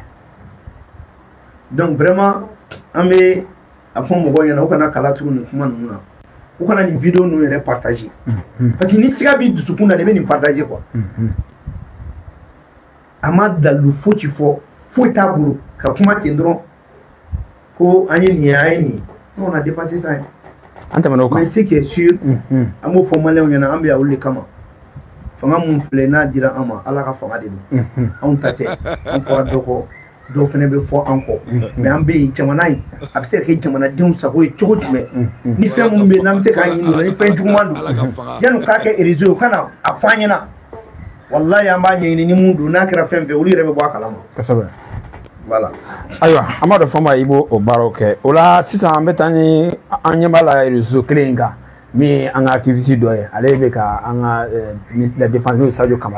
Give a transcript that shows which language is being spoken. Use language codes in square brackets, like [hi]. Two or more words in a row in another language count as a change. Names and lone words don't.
[fr] Donc vraiment [bm] an bɛ a fɔ mɔgɔw ɲɛna u kana kala turu nin kuma ninnu na u kana nin vidéo ninnu yɛrɛ partager [fr] parce que [bm] ni siga b'i dusukun na de bɛ nin partager quoi a ma dalu foyi ci fɔ foyi t'a bolo ka kuma ten dɔrɔn ko an ye nin ye an ye nin [fr] on a dépassé ça [bm] an tɛmɛna o kan [fr] mais ce qui est sûr [bm] an b'o fɔ maliyɛnw ɲɛna an bɛ yan olu de kama fanga mun filɛ n'a dira an ma ala ka fanga de don anw ta tɛ an fɔra dɔ kɔ dɔw fana bɛ fɔ an kɔ mais an bɛ yen jamana in a bɛ se ka kɛ jamanadenw sago ye cogo jumɛn ni fɛn minnu bɛ yen n'an bɛ se k'a ɲini ni fɛn juguman don yanni k'a kɛ réseau ye u kana a fɔ an ɲɛna walayi an b'a ɲɛɲini ni mun don n'a kɛra fɛn fɛn olu yɛrɛ bɛ bɔ a kalama kosɛbɛ voilà ayiwa an b'a dɔn Fɔnba i b'o baaraw kɛ o la sisan an bɛ taa ni an ɲɛ b'a la réseau kelen in kan min an ka activité dɔ ye ale bɛ ka an ka [fr] la défense [bm] Sadio Kamara